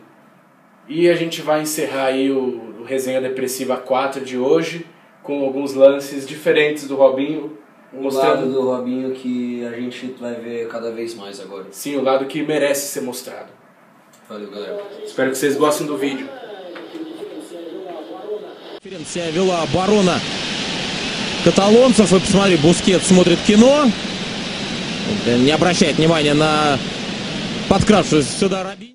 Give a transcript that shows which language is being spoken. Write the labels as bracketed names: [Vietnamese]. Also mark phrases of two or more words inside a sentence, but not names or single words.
[Portuguese] E a gente vai encerrar aí o Resenha Depressiva 4 de hoje, com alguns lances diferentes do Robinho. Mostrando lado do Robinho que a gente vai ver cada vez mais agora. Sim, o lado que merece ser mostrado. Valeu, galera. Espero que vocês gostem do vídeo. [Russian] Себя вела оборона каталонцев. И посмотри, Бускетс смотрит кино. Не обращает внимания на подкравшуюся сюда Робиньо.